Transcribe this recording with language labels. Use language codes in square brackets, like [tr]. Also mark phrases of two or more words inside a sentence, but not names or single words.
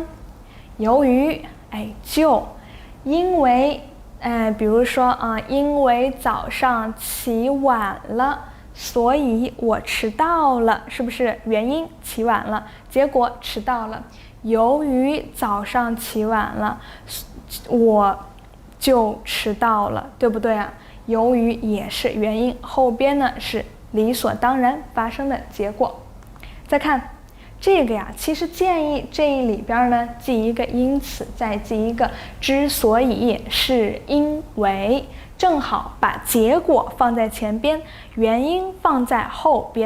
[zh] 由於就因為比如說因為早上起晚了，所以我遲到了，是不是？原因起晚了，結果遲到了。由於早上起晚了，我就遲到了，對不对啊？由於也是原因，後邊呢是理所當然發生的結果。再看這個呀，其實建議這一裡邊呢記一個因此，再記一個之所以，是因為，正好把結果放在前邊，原因放在後邊。